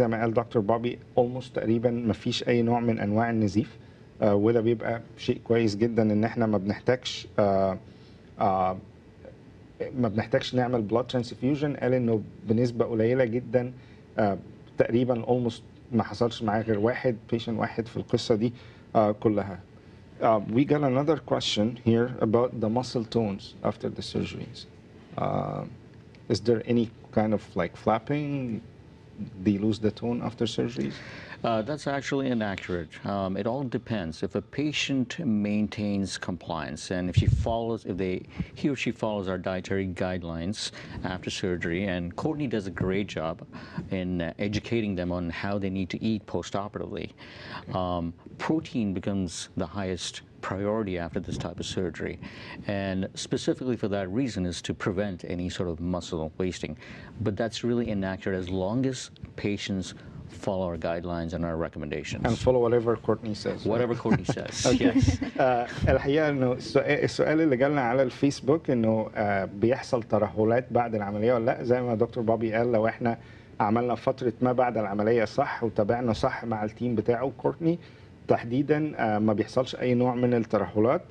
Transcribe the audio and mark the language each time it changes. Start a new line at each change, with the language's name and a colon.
Arabic: زي ما قال دكتور بوبي اولموست تقريبا ما فيش اي نوع من انواع النزيف، وده بيبقى شيء كويس جدا ان احنا ما بنحتاجش نعمل بلاد ترانسفيوجن. قال انه بنسبه قليله جدا، تقريبا اولموست ما حصلش معاه غير واحد بيشنت واحد في القصه دي كلها.
English: We got another question here about the muscle tones after the surgeries. Is there any kind of like flapping? They lose the tone after surgeries? That's actually inaccurate. It all depends. If a patient maintains compliance and if he or she follows our dietary guidelines after surgery, and Courtney does a great job in educating them on how they need to eat post-operatively, protein becomes the highest priority after this type of surgery, and specifically for that reason is to prevent any sort of muscle wasting. But that's really inaccurate as long as patients follow our guidelines and our recommendations. And follow whatever Courtney says. Whatever Courtney says. Okay.
Arabic: الحقيقة إنه السؤال اللي جالنا على الفيسبوك إنه بيحصل ترهلات بعد العملية ولا لا؟ زي ما دكتور بابي قال، لو إحنا عملنا فترة ما بعد العملية صح وتابعنا صح مع التيم بتاعه كورتني تحديدا، ما بيحصلش أي نوع من الترهلات.